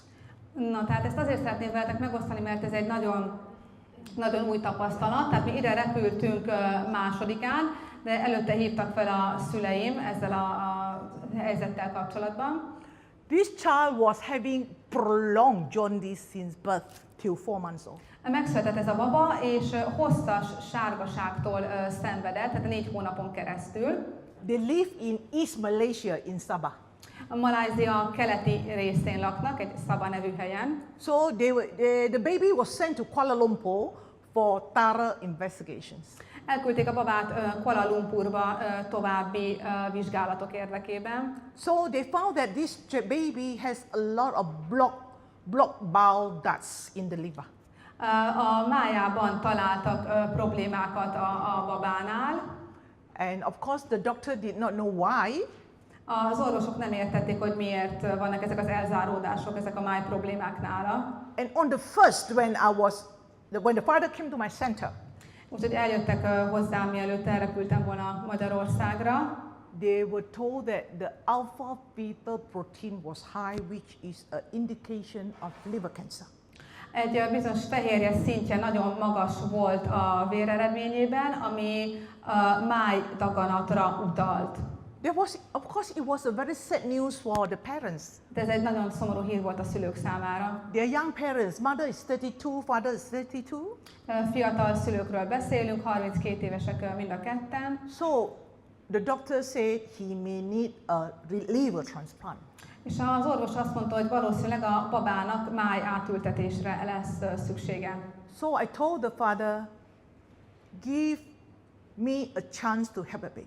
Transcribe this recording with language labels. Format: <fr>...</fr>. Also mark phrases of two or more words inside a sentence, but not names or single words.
<hu>Na, tehát ezt azért szeretném veletek megosztani, mert ez egy nagyon, nagyon új tapasztalat. Tehát mi ide repültünk másodikán, de előtte hívtak fel a szüleim ezzel a helyzettel kapcsolatban.</hu> <en>This child was having prolonged jaundice since birth till 4 months old.</en> <hu>Megszületett ez a baba, és hosszas sárgaságtól szenvedett, tehát 4 hónapon keresztül.</hu> <en>They live in East Malaysia in Sabah.</en> <hu>A Malajzia keleti részén laknak, egy Sabah nevű helyen.</hu> <en>So the baby was sent to Kuala Lumpur for thorough investigations.</en> <hu>Elküldték a babát Kuala Lumpurba további vizsgálatok érdekében.</hu> <en>So they found that this baby has a lot of blocked bowel ducts in the liver.</en> <hu>A májában találtak problémákat a babánál.</hu> <en>And of course the doctor did not know why.</en> <hu>Az orvosok nem értették, hogy miért vannak ezek az elzáródások, ezek a máj problémák nála.</hu> <en>And on the first, when the father came to my center,</en> <hu>Úgyhogy eljöttek hozzám, mielőtt elrepültem volna Magyarországra.</hu> <en>they were told that the alpha fetoprotein was high, which is an indication of liver cancer.</en> <hu>Egy bizonyos fehérje szintje nagyon magas volt a véreredményében, ami májdaganatra utalt.</hu> <en>Of course, it was a very sad news for the parents.</en> <hu>De ez egy nagyon szomorú hír volt a szülők számára.</hu> <en>Their young parents, mother is 32, father is 32.</en> <hu>Fiatal szülőkről beszélünk, 32 évesek mind a ketten.</hu> <en>So the doctor said he may need a liver transplant.</en> <hu>És az orvos azt mondta, hogy valószínűleg a babának máj átültetésre lesz szüksége.</hu> <en>So I told the father, give me a chance to have a baby.</en>